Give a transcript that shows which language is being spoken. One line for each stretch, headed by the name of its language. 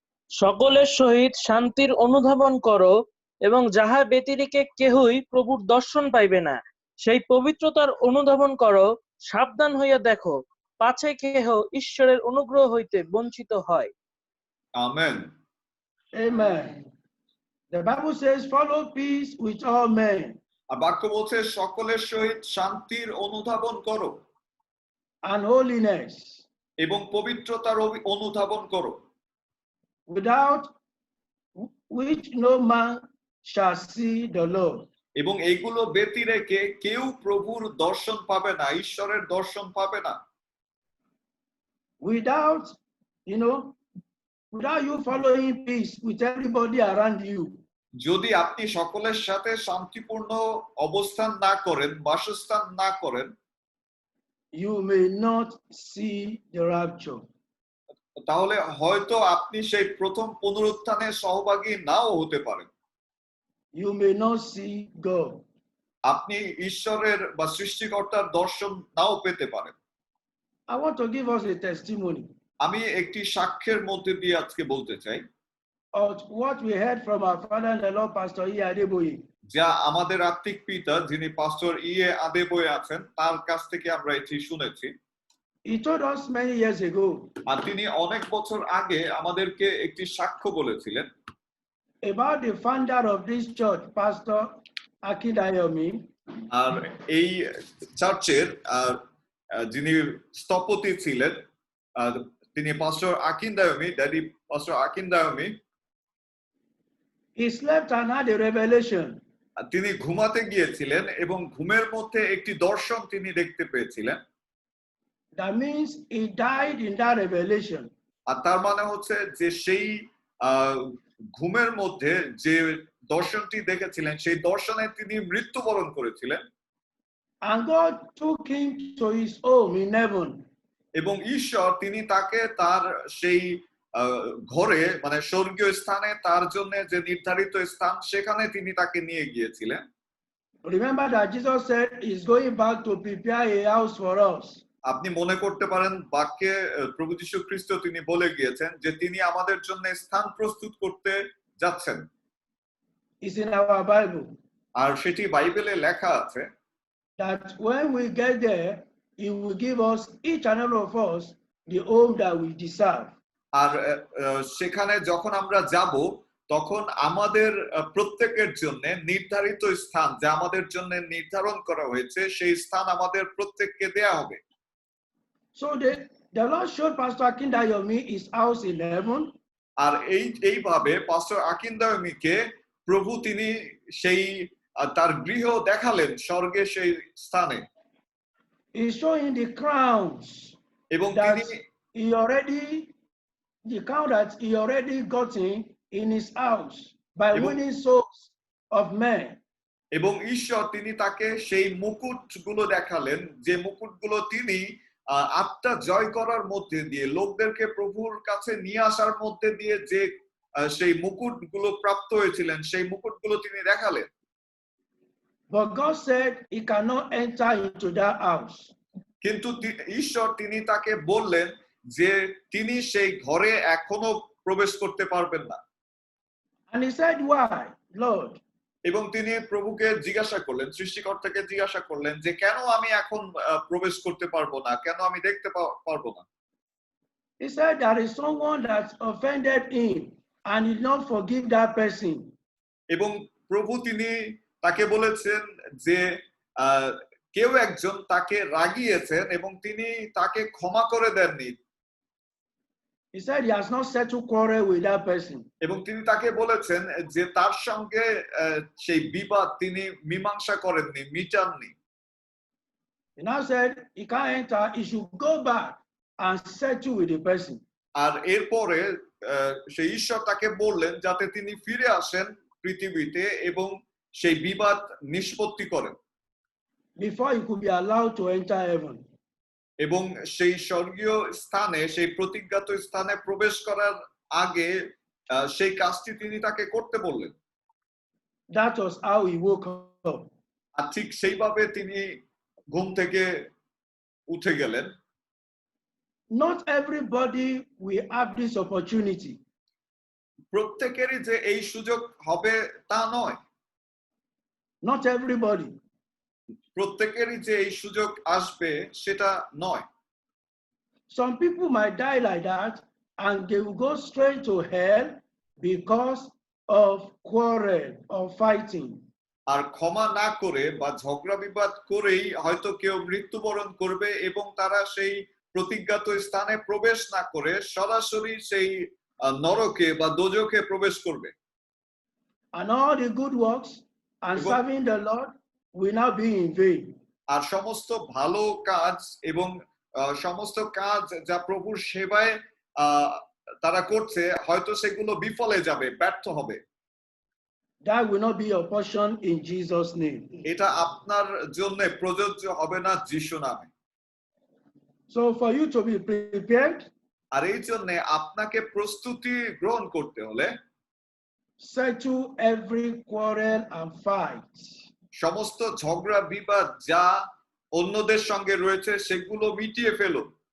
Bangla: সকলের সহিত শান্তির অনুধাবন করো এবং যাহা ব্যতিরেকে কেহই প্রভুর দর্শন পাইবে না, সেই পবিত্রতার অনুধাবন করো। সাবধান হইয়া দেখো, পাছে কেহ ঈশ্বরের অনুগ্রহ হইতে বঞ্চিত হয়। Amen.
English: Amen. The Bible says, follow peace with all men.
Bangla: আর বাক্য বলছে সকলের সহিত শান্তির অনুধাবন করো
English: And holiness,
Bangla: এবং পবিত্রতার অনুধাবন করো,
English: without which no man shall see the Lord.
Bangla: এবং এইগুলো ব্যতিরেকে কেউ প্রভুর দর্শন পাবে না, ঈশ্বরের দর্শন পাবে না।
English: Without you following peace with everybody around you,
Bangla: যদি আপনি সকলের সাথে শান্তিপূর্ণ অবস্থান না করেন, বাসস্থান না করেন,
English: you may not see the rapture.
Bangla: তাহলে হয়তো আপনি সেই প্রথম পুনরুত্থানের সহভাগী নাও হতে পারেন।
English: You may not see God.
Bangla: আপনি ঈশ্বরের বা সৃষ্টিকর্তার দর্শন নাও পেতে পারেন।
English: I want to give us a testimony
Bangla: আমি একটি সাক্ষ্যের মধ্যে দিয়ে আজকে বলতে চাই
English: of what we heard from our father-in-law, Pastor E. Adeboye.
Bangla: যা আমাদের আত্মিক পিতা, যিনি পাস্টর ইয়ে আদেবয়ে আছেন, তার কাছ থেকে আমরা এটি শুনেছি।
English: He told us many years ago
Bangla: আর তিনি অনেক বছর আগে আমাদেরকে একটি সাক্ষ্য বলেছিলেন
English: about the founder of this church, Pastor Akindayomi.
Bangla: আর এই চার্চের যিনি স্থপতি ছিলেন, তিনি পাস্টর আকিন্দায়মি, daddy পাস্টর আকিন্দায়মি।
English: He slept and had a revelation.
Bangla: তিনি ঘুমাতে গিয়েছিলেন এবং ঘুমের মধ্যে একটি দর্শন তিনি দেখতে পেয়েছিলেন।
English: That means he died in that revelation.
Bangla: আর তার মানে হচ্ছে যে সেই ঘুমের মধ্যে যে দর্শনটি দেখেছিলেন, সেই দর্শনে তিনি মৃত্যুবরণ করেছিলেন।
English: And God took him to his home in heaven.
Bangla: এবং ঈশ্বর তিনি তাকে তার সেই ঘরে মানে স্বর্গীয় স্থানে তার জন্য যে নির্ধারিত স্থান সেখানে তিনি তাকে নিয়ে গিয়েছিলেন।
English: Remember that Jesus said he's going back to prepare a house for us.
Bangla: আপনি মনে করতে পারেন বাক্যে প্রভু যীশু খ্রিস্ট তিনি বলে গিয়েছেন যে তিনি আমাদের জন্য স্থান প্রস্তুত করতে যাচ্ছেন।
English: It's in our Bible
Bangla: আর সেটি বাইবেলে লেখা আছে
English: that when we get there, he will give us, each and every of us, the home that we deserve.
Bangla: আর সেখানে যখন আমরা যাব তখন আমাদের প্রত্যেকের জন্য নির্ধারিত স্থান যা আমাদের জন্য নির্ধারণ করা হয়েছে সেই স্থান আমাদের প্রত্যেককে দেয়া হবে।
English: So the Lord showed Pastor Akindayomi his house in heaven.
Bangla: আর এইভাবে পাস্টর আকিন্দায়মিকে প্রভু তিনি সেই তার গৃহ দেখালেন স্বর্গে সেই স্থানে।
English: He's showing the crowns
Bangla: এবং
English: that
Bangla: তিনি
English: the crown that he already gotten in his house by
Bangla: এবং-
English: winning souls of men.
Bangla: এবং ঈশ্বর তিনি তাকে সেই মুকুটগুলো দেখালেন যে মুকুটগুলো তিনি আত্মা জয় করার মধ্যে দিয়ে লোকদেরকে প্রভুর কাছে নিয়ে আসার মধ্যে দিয়ে যে সেই মুকুটগুলো প্রাপ্ত হয়েছিলেন সেই মুকুটগুলো তিনি দেখালেন।
English: But God said he cannot enter into that house.
Bangla: কিন্তু ঈশ্বর তিনি তাকে বললেন যে তিনি সেই ঘরে এখনো প্রবেশ করতে পারবেন না।
English: And he said, why, Lord?
Bangla: এবং তিনি প্রভুকে জিজ্ঞাসা করলেন, সৃষ্টিকর্তাকে জিজ্ঞাসা করলেন যে কেন আমি এখন প্রবেশ করতে পারবো না, কেন আমি দেখতে পারবো না।
English: He said there is someone that offended him and he did not forgive that person.
Bangla: এবং প্রভু তিনি তাকে বলেছেন যে কেউ একজন তাকে রাগিয়েছেন এবং তিনি তাকে ক্ষমা করে দেননি।
English: He said he has not settled quarrel with that person.
Bangla: এবং তিনি তাকে বলেছেন যে তার সঙ্গে সেই বিবাদ তিনি মীমাংসা করেননি, মিটাননি।
English: He now said he can't enter, he should go back and settle with the person.
Bangla: আর এরপরে সেই ঈশ্বর তাকে বললেন যাতে তিনি ফিরে আসেন পৃথিবীতে এবং সেই বিবাদ নিষ্পত্তি করেন
English: Before he could be allowed to enter heaven.
Bangla: এবং সেই স্বর্গীয় স্থানে সেই প্রতিজ্ঞাত স্থানে প্রবেশ করার আগে সেই কাজটি তিনি তাকে করতে বললেন।
English: That was how he woke up.
Bangla: আর ঠিক সেইভাবে তিনি ঘুম থেকে উঠে গেলেন।
English: Not everybody will have this opportunity.
Bangla: প্রত্যেকেরই যে এই সুযোগ হবে তা নয়।
English: Not everybody.
Bangla: প্রত্যেকেরই যে এই সুযোগ আসবে সেটা নয়।
English: Some people might die like that and they will go straight to hell because of quarrel or fighting.
Bangla: আর ক্ষমা না করে বা ঝগড়া বিবাদ করেই হয়তো কেউ মৃত্যুবরণ করবে এবং তারা সেই প্রতিজ্ঞাত স্থানে প্রবেশ না করে সরাসরি সেই নরকে বা দোজখে প্রবেশ করবে।
English: And all the good works and Because- serving the Lord will now be in vain.
Bangla: আর সমস্ত ভালো কাজ এবং সমস্ত কাজ যা প্রভুর সেবায় তারা করছে হয়তো সেগুলো বিফলে যাবে, ব্যর্থ হবে।
English: That will not be your portion in Jesus' name.
Bangla: এটা আপনার জন্য প্রযোজ্য হবে না যিশু নামে।
English: So for you to be prepared,
Bangla: আর এই জন্য আপনাকে প্রস্তুতি গ্রহণ করতে হলে
English: settle every quarrel and fight.
Bangla: সমস্ত ঝগড়া বিবাদ যা অন্যদের সঙ্গে রয়েছে সেগুলো মিটিয়ে ফেলুন